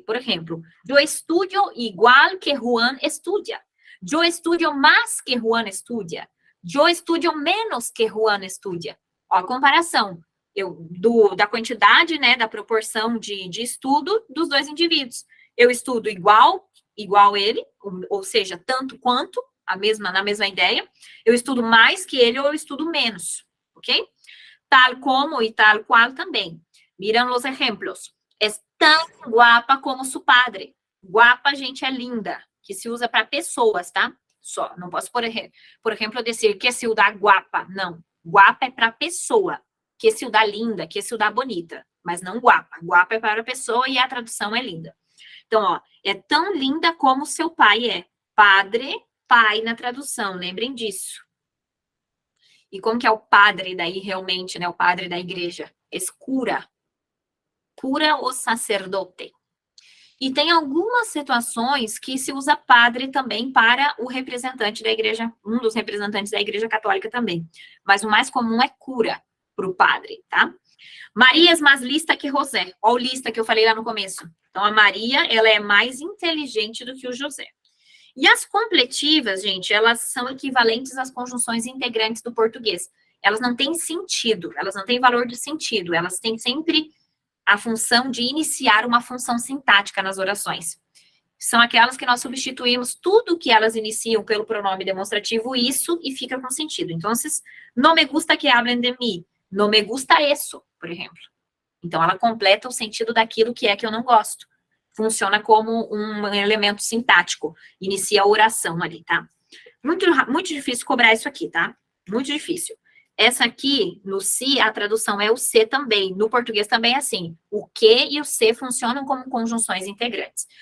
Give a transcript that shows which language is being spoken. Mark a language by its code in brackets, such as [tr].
[es] Por ejemplo, yo estudio igual que Juan estudia. Yo estudio más que Juan estudia. Yo estudio menos que Juan estudia. [pt] Ó, a comparação da quantidade, né, da proporção de estudo dos dois indivíduos. Eu estudo igual ele, ou seja, tanto quanto, na mesma ideia. Eu estudo mais que ele ou eu estudo menos, ok? Tal como e tal qual também. [es] Miran los ejemplos. Es tan guapa como su padre. [pt] Guapa, gente, é linda, que se usa para pessoas, tá? Só. Não posso, por exemplo, dizer que [es] ciudad guapa. [pt] Não. Guapa é para pessoa. [es] Que ciudad linda, que ciudad bonita. [pt] Mas não guapa. Guapa é para pessoa e a tradução é linda. Então, ó, é tão linda como seu pai é. Padre, pai na tradução. Lembrem disso. E como que é o padre daí realmente, né? O padre da igreja. Escura. Cura o sacerdote. E tem algumas situações que se usa padre também para o representante da igreja, um dos representantes da igreja católica também. Mas o mais comum é cura para o padre, tá? Maria é mais lista que José. Olha o lista que eu falei lá no começo. Então, a Maria, ela é mais inteligente do que o José. E as completivas, gente, elas são equivalentes às conjunções integrantes do português. Elas não têm sentido, elas não têm valor de sentido, elas têm sempre a função de iniciar uma função sintática nas orações. São aquelas que nós substituímos tudo que elas iniciam pelo pronome demonstrativo isso e fica com sentido. Então, [es] no me gusta que hablen de mim, no me gusta eso, [pt] por exemplo. Então, ela completa o sentido daquilo que é que eu não gosto. Funciona como um elemento sintático. Inicia a oração ali, tá? Muito difícil cobrar isso aqui, tá? Muito difícil. Essa aqui, [es] no si, [pt] a tradução é o se também. No português também é assim. O que e o se funcionam como conjunções integrantes.